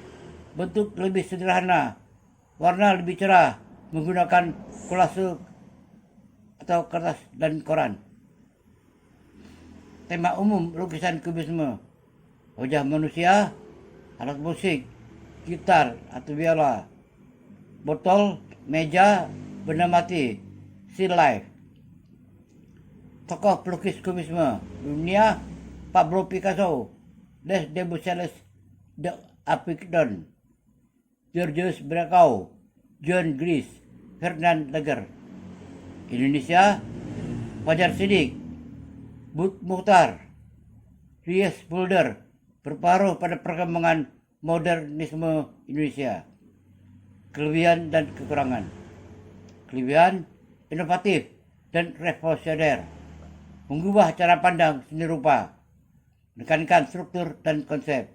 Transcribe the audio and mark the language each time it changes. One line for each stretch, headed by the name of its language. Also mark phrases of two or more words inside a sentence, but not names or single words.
Indonesian: Bentuk lebih sederhana. Warna lebih cerah menggunakan kolase atau kertas dan koran. Tema umum lukisan kubisme: wajah manusia, alat musik, gitar atau biola, botol, meja, benda mati,
English: still life.
Indonesian: Tokoh pelukis kubisme dunia: Pablo Picasso, Les Debussy de Avignon, Georges Braque, John Grease, Fernand Lager. Indonesia: Fajar Siddiq, Bud Mukhtar, Ries Mulder, berparuh pada perkembangan modernisme Indonesia. Kelebihan dan kekurangan. Kelebihan: inovatif dan revolusioner, mengubah cara pandang seni rupa, menekankan struktur dan konsep.